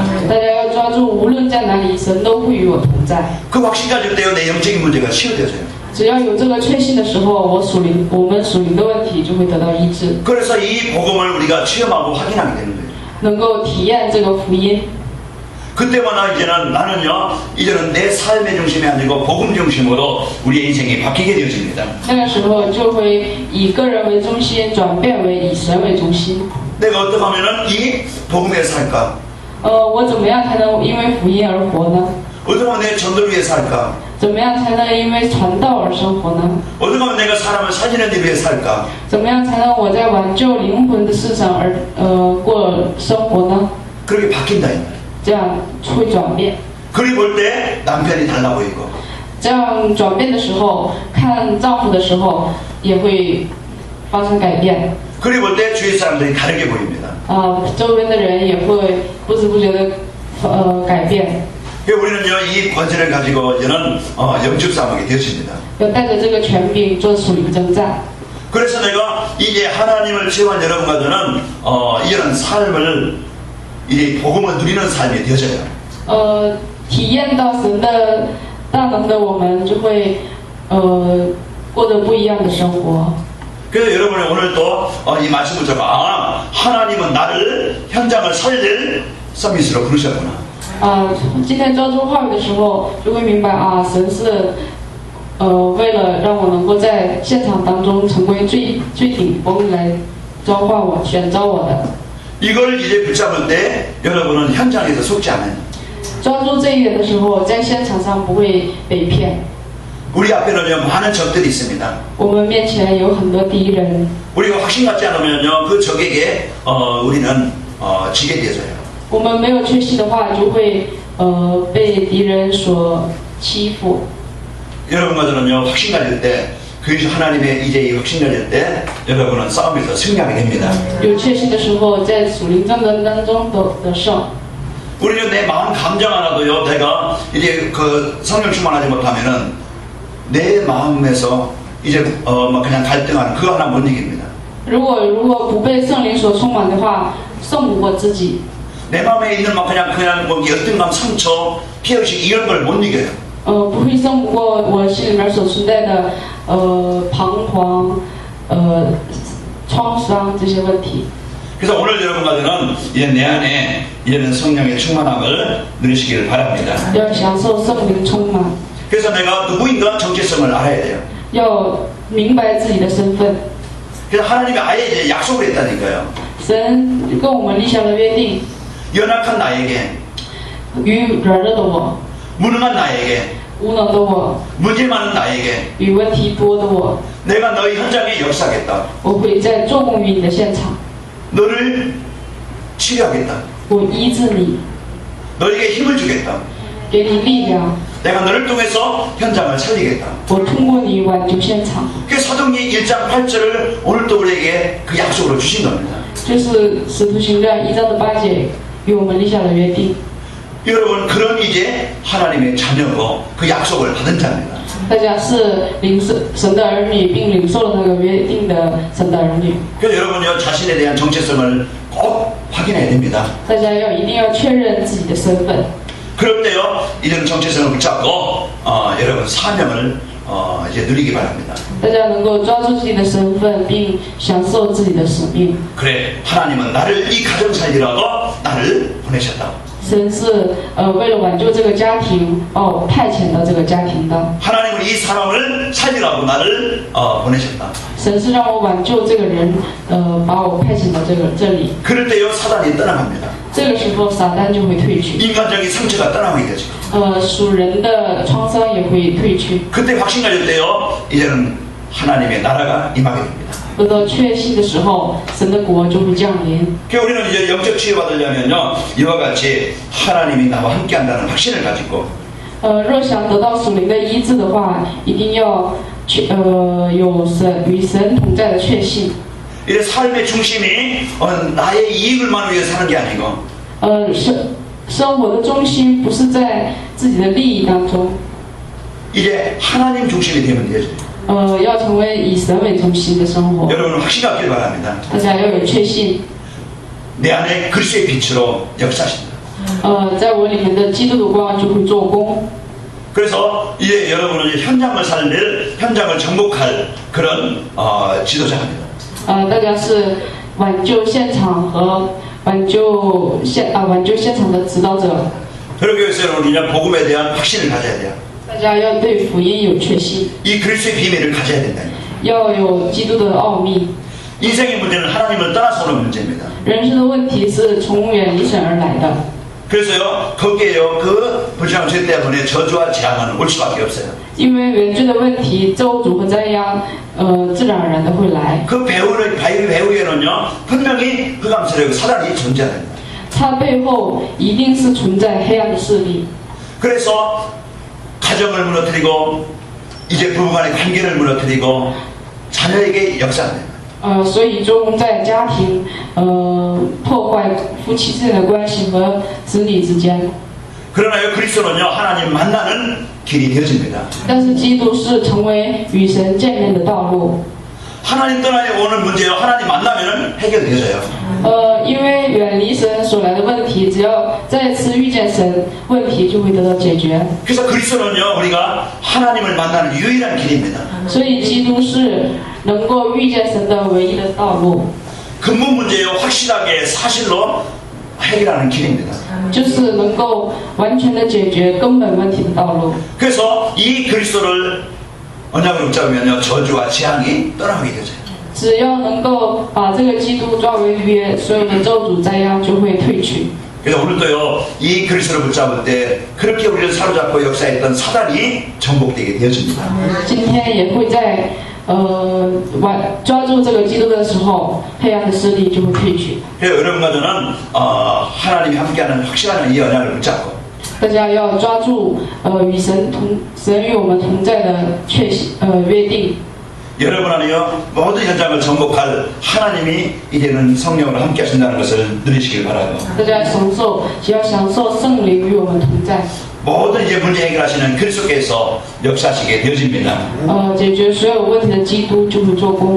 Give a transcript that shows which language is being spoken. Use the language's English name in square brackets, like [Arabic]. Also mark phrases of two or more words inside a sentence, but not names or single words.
[Chinese] 大家要抓住，无论在哪里，神都会与我同在。 [Korean] 그 확신 가질 때요, 내 영적인 문제가 치유되어져요. [Chinese] 只要有这个确信的时候，我们属灵的问题就会得到医治， [Korean] 그래서 이 복음을 우리가 체험하고 확인하게 되는 거예요. [Chinese] 能够体验这个福音。 [Korean] 그때마다 이제는 내 삶의 중심이 아니고 복음 중심으로 우리의 인생이 바뀌게 되어집니다. [Chinese] 那个时候就会以个人为中心，转变为以神为中心。 [Korean] 내가 어떻게 하면은 이 복음에 살까? [Chinese] 我怎么样才能因为福音而活呢？ [Korean] 어떻게 하면 내 전도를 위해 살까? [Chinese] 怎么样才能因为传道而生活呢？ [Korean] 어떻게 하면 내가 사람을 살리는 일 위해 살까? [Chinese] 怎么样才能我在挽救灵魂的事上而过生活呢？ [Korean] 그렇게 바뀐다 이 말이에요. [Chinese] 这样会转变。 [Korean] 그리 볼 때 남편이 달라 보이고 [Chinese] 这样转变的时候，看丈夫的时候也会发生改变。 [Korean] 그리 볼 때 주위 사람들이 다르게 보입니다. [Chinese] 周边的人也会不知不觉的改变。 [Korean] 우리는요, 이 권세를 가지고 이제는 영적 싸움하게 되어집니다. [Chinese] 要带着这个权柄做属灵征战。 [Korean] 그래서 내가 이제 하나님을 체험한 여러분과 저는 이런 삶을 이 복음을 누리는 삶이 되어져요. [Chinese] 体验到神的大能的我们，就会过得不一样的生活。 [Korean] 그래서 여러분이 오늘 또 이 말씀을 듣고 하나님은 나를 현장을 살릴 서밋으로 부르셨구나. [Chinese] 今天抓住话语的时候，就会明白神是为了让我能够在现场当中成为最顶峰来召唤我、选召我的。 [Korean] 이걸 이제 붙잡을 때 여러분은 현장에서 속지 않아요. [Chinese] 抓住这一点的时候，在现场上不会被骗。 [Korean] 우리 앞에는요 많은 적들이 있습니다. [Chinese] 我们面前有很多敌人， [Korean] 우리가 확신 갖지 않으면요 그 적에게 우리는 지게 되어져요. [Chinese] 我们没有确信的话，就会被敌人所欺负。 [Korean] 여러분들은요 확신 가질 때 그리스도 하나님의 이제 이 확신 가질 때 여러분은 싸움에서 승리하게 됩니다. [Chinese] 有确信的时候，在属灵战争当中得胜。 [Korean] 우리는 내 마음 감정 하나도요 내가 이제 그 성령 충만하지 못하면은 내 마음에서 이제 막 그냥 갈등하는 그거 하나 못 이깁니다. [Chinese] 如果不被圣灵所充满的话，胜不过自己。 [Korean] 내 마음에 있는 막 그냥 뭐 열등감, 상처, 피해의식 이런 걸 못 이겨요. [Chinese] 不会胜不过我心里面所存在的彷徨、创伤这些问题。 [Korean] 그래서 오늘 여러분과는 이제 내 안에 이제는 성령의 충만함을 누리시기를 바랍니다. [Chinese] 要享受圣灵充满， [Korean] 그래서 내가 누구인가 정체성을 알아야 돼요. [Chinese] 要明白自己的身份。 [Korean] 그래서 하나님이 아예 이제 약속을 했다니까요. [Chinese] 神跟我们立下了约定， [Korean] 연약한 나에게, [Chinese] 与软弱的我、 [Korean] 무능한 나에게, [Chinese] 无能的我、 [Korean] 문제 많은 나에게 [Chinese] 与问题多的我， [Korean] 내가 너희 현장에 역사하겠다. [Chinese] 我会在做工于你的现场， [Korean] 너를 치료하겠다. [Chinese] 我医治你， [Korean] 너에게 힘을 주겠다. [Chinese] 给你力量， [Korean] 내가 너를 통해서 현장을 살리겠다. [Chinese] 我通过你挽救现场。 [Korean] 그 사도행전 1장 8절을 오늘 또 우리에게 그 약속으로 주신 겁니다. [Chinese] 就是使徒行传1章的8节与我们立下了约定。 [Korean] 여러분 그런 이제 하나님의 자녀고 그 약속을 받은 자입니다. [Chinese] 大家是领受神的儿女，并领受了那个约定的神的儿女。 [Korean] 그래서 여러분요 자신에 대한 정체성을 꼭 확인해야 됩니다. [Chinese] 大家一定要确认自己的身份。 [Korean] 그럴 때요 이런 정체성을 붙잡고 여러분 사명을 이제 누리기 바랍니다. [Chinese] 大家能够抓住自己的身份，并享受自己的使命。 [Korean] 그래 하나님은 나를 이 가정 살리라고 나를 보내셨다. [Chinese] 神是为了挽救这个家庭，把我派遣到这个家庭的。 [Korean] 하나님은 이 사람을 살리라고 나를 보내셨다. [Chinese] 神是让我挽救这个人，把我派遣到这里。 [Korean] 그럴 때요 사단이 떠나갑니다. [Chinese] 这个时候，撒旦就会退去， [Korean] 인간적인 상처가 떠나가게 되죠. [Chinese] 属人的创伤也会退去。 [Korean] 그때 확신 가질 때요 이제는 하나님의 나라가 임하게 됩니다. [Chinese] 得到确信的时候，神的国就会降临。 [Korean] 그 우리는 이제 영적 치유받으려면요 이와 같이 하나님이 나와 함께한다는 확신을 가지고 [Chinese] 若想得到属灵的医治的话，一定要有与神同在的确信。 [Korean] 이제 삶의 중심이 나의 이익을만 위해 사는 게 아니고 [Chinese] 生活的中心不是在自己的利益当中， [Korean] 이제 하나님 중심이 되면 되죠. [Chinese] 要成为以神为中心的生活。 [Korean] 여러분 확신 갖길 바랍니다. [Chinese] 大家要有确信， [Korean] 내 안에 그리스도의 빛으로 역사하신다. [Chinese] 在我里面的基督的光就会做工。 [Korean] 그래서 이제 여러분은 이제 현장을 살릴, 현장을 정복할 그런 지도자입니다. [Chinese] 大家是挽救现场和挽救现场的指导者。 [Korean] 그러기 위해서 여러분 이제 복음에 대한 확신을 가져야 돼요. [Chinese] 大家要对福音有确信， [Korean] 이 그리스도의 비밀을 가져야 된다. [Chinese] 要有基督的奥秘。 [Korean] 인생의 문제는 하나님을 떠나서 오는 문제입니다. [Chinese] 人生的问题是从远离神而来的， [Korean] 그래서요 거기에요 그 불신앙 죄 때문에 저주와 재앙은 올 수밖에 없어요. [Chinese] 因为原罪的问题，咒诅和灾殃，自然而然的会来。 [Korean] 그 배후에는요 분명히 흑암세력 사단이 존재합니다. [Chinese] 它背后一定是存在黑暗的势力， [Korean] 그래서 가정을 무너뜨리고 이제 부부간의 관계를 무너뜨리고 자녀에게 역사합니다. [Chinese] 所以中在家庭，破坏夫妻之间的关系和子女之间。 [Korean] 그러나요 그리스도는요 하나님 만나는 길이 되어집니다. [Chinese] 但是基督是成为与神见面的道路。 [Korean] 하나님 떠나야 오는 문제요 하나님 만나면 해결되어져요. [Chinese] 因为远离神所来的问题，只要再次遇见神，问题就会得到解决。 [Korean] 그래서 그리스도는요 우리가 하나님을 만나는 유일한 길입니다. [Chinese] 所以基督是能够遇见神的唯一的道路， [Korean] 근본 문제요 확실하게 사실로 해결하는 길입니다. [Chinese] 就是能够完全的解决根本问题的道路。 [Korean] 그래서 이 그리스도를 언약을 붙잡으면요 저주와 재앙이 떠나게 되죠. [Chinese] 只要能够把这个基督抓为约，所有的咒诅灾殃就会退去。 [Korean] 그래서 오늘도요, 이 그리스도를 붙잡을 때 그렇게 우리를 사로잡고 역사했던 사단이 정복되게 되어집니다. [Chinese] 今天也会在抓住这个基督的时候，黑暗的势力就会退去。 [Korean] 그래서 여러분과 저는 하나님이 함께하는 확실한 이 언약을 붙잡고 [Chinese] 大家要抓住与神与我们同在的约定。 [Korean] 여러분 안에요 모든 현장을 정복할 하나님이 이제는 성령으로 함께 하신다는 것을 누리시길 바라요. [Chinese] 大家要享受圣灵与我们同在。 [Korean] 모든 이제 문제 해결하시는 그리스도께서 역사하시게 되어집니다. [Chinese] 解决所有问题的基督就会做工。